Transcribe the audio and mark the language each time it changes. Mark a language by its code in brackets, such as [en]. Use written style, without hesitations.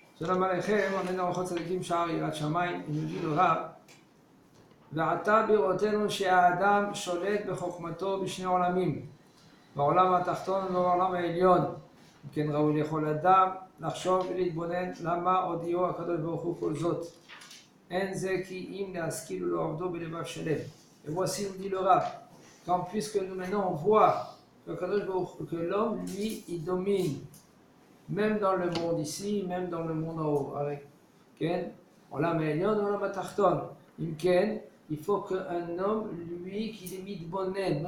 [fr] Shalom Aleichem, on est dans Ochot Tzadikim Sha'ar Yirat Shamayim, il nous dit le Rav, [he] ועתה בראותנו שהאדם שולט בחוכמתו בשני עולמים, בעולם התחתון ובעולם העליון. כן ראוי לכל אדם לחשוב ולהתבונן למה הודיעו הקדוש ברוך הוא כל זאת. אין זה כי אם להשכיל ולעובדו בלבב שלם. [fr] Et voici, nous dit le Rav, quand puisque nous maintenant on voit que l'homme, lui, il domine, même dans le monde ici, même dans le monde en haut. [he] Avec Ken, עולם העליון ועולם התחתון. אם כן, [fr] il faut qu'un homme, lui, qu'il est mitbonen.